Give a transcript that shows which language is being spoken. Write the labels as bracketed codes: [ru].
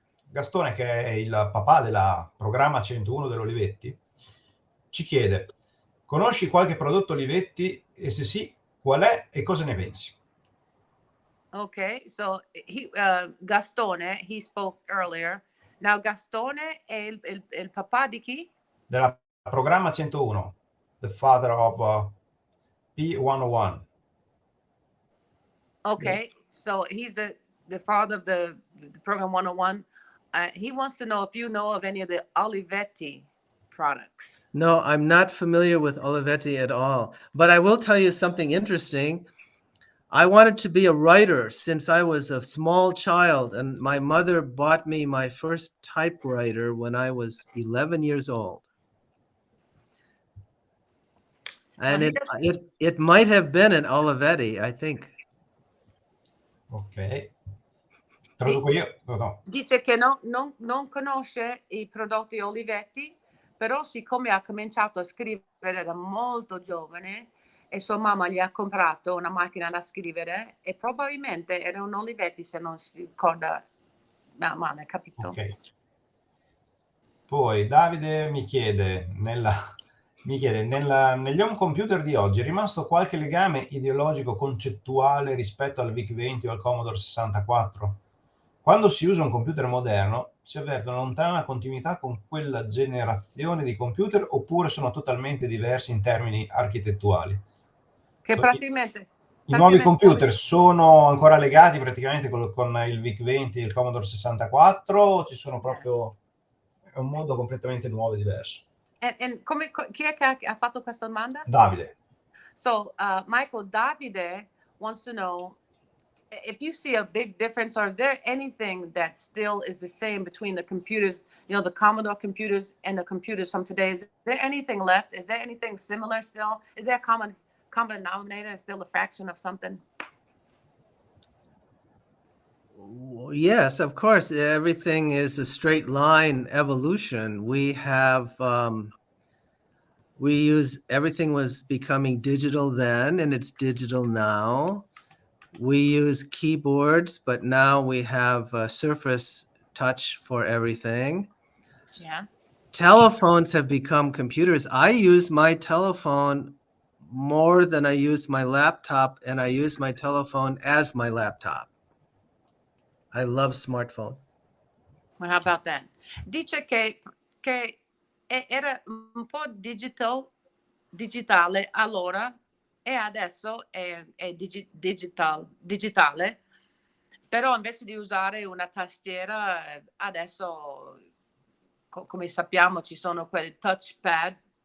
[it] Gastone, che è il papà del programma 101 dell'Olivetti, ci chiede: conosci qualche prodotto Olivetti e se sì, qual è e cosa ne pensi? [en] Okay, so Gastone, he spoke earlier. [it] Now Gastone è il papà di chi? [en] Del programma 101, the father of P101. Okay, so he's the father of the program 101. He wants to know if you know of any of the Olivetti products. No, I'm not familiar with Olivetti at all. But I will tell you something interesting. I wanted to be a writer since I was a small child, and my mother bought me my first typewriter when I was 11 years old. And it might have been an Olivetti, I think. [it] Ok. Traduco io? No. Dice che non conosce i prodotti Olivetti, però siccome ha cominciato a scrivere da molto giovane e sua mamma gli ha comprato una macchina da scrivere e probabilmente era un Olivetti, se non si ricorda male, capito? Ok. Poi Davide mi chiede, negli home computer di oggi è rimasto qualche legame ideologico concettuale rispetto al VIC20 o al Commodore 64? Quando si usa un computer moderno si avverte una lontana continuità con quella generazione di computer oppure sono totalmente diversi in termini architettuali? Che praticamente I nuovi computer sono ancora legati praticamente con il VIC20 e il Commodore 64 o ci sono proprio è un mondo completamente nuovo e diverso? Chi è che ha fatto questa domanda? Davide. [en] So, Michael, Davide wants to know if you see a big difference, or is there anything that still is the same between the computers, the Commodore computers and the computers from today? Is there anything left? Is there anything similar still? Is there a common denominator, still a fraction of something? Yes, of course. Everything is a straight line evolution. Everything was becoming digital then, and it's digital now. We use keyboards, but now we have Surface Touch for everything. Yeah. Telephones have become computers. I use my telephone more than I use my laptop, and I use my telephone as my laptop. I love smartphone. Well, how about that? [it] Dice che era un po' digitale allora e adesso è digitale, però invece di usare una tastiera, adesso, come sappiamo, ci sono quel touchpad